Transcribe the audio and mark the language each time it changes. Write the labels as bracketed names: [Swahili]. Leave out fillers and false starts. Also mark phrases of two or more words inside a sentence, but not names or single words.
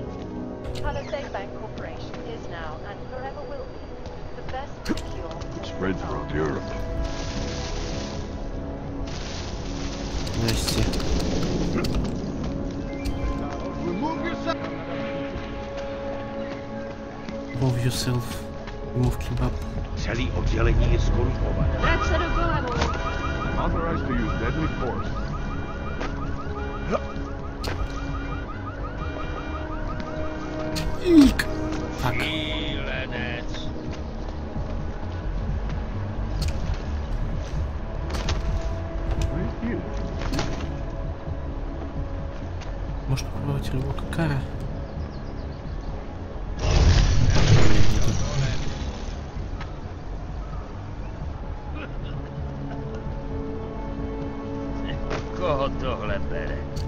[English] Palisade Bank Corporation is now and forever will be the best secure. It spread throughout Europe. Здрасте. Move yourself. Move kebab. [Czech] Celý oddělení je skorumpované. [English] That's a go. I'm authorized to use deadly force. [Czech] Eek. Tak. [Russian] Может попробовать рывок Кара? [Czech] Koho tohle bere?